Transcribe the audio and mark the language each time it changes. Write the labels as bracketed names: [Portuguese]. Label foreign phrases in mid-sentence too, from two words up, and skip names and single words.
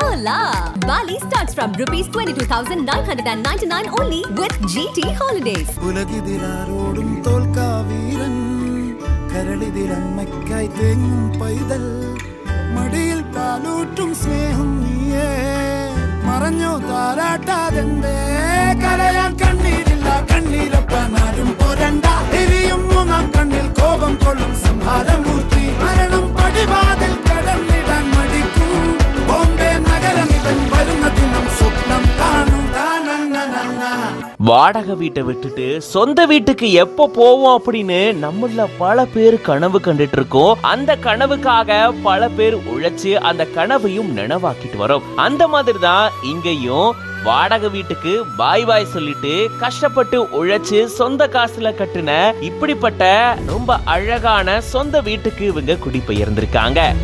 [English] Hola! Bali starts from rupees 22,999 only with GT Holidays. [Malayalam] ഉലകിതിലാരോടും തോൽക്കാവീരൻ കരളിതിലമ്മയ്ക്കായി തേങ്ങും പൈതൽ മടിയിൽ പാലൂറ്റും സ്നേഹം നീയേ മറഞ്ഞോ താരാട്ടാതെന്തേ കരയാൻ കണ്ണീരില്ല കണ്ണീരപ്പനാരും പോരണ്ട എരിയും മൂന്നാം കണ്ണിൽ കോപം കൊള്ളും സംഹാരമൂർത്തി മരണം പടിവാതിൽ കടന്നിടാൻ മടിക്കും ബോംബെ നഗരമിവൻ വരുന്ന ദിനം സ്വപ്നം കാണും [Tamil] வாடகை வீட்டை விட்டுட்டு சொந்த வீட்டுக்கு எப்ப போவோம் அப்படின்னு நம்மள பல பேர் கனவு கண்டுட்டு இருக்கோம். அந்த கனவுக்காக பல பேர் உழைச்சு அந்த கனவையும் நினைவாக்கிட்டு வரோம். அந்த மாதிரி தான் இங்கேயும் வாடகை வீட்டுக்கு பாய் பாய் சொல்லிட்டு கஷ்டப்பட்டு உழைச்சு சொந்த காசுல கட்டுன இப்படிப்பட்ட ரொம்ப அழகான சொந்த வீட்டுக்கு இவங்க குடிபெயர்ந்திருக்காங்க.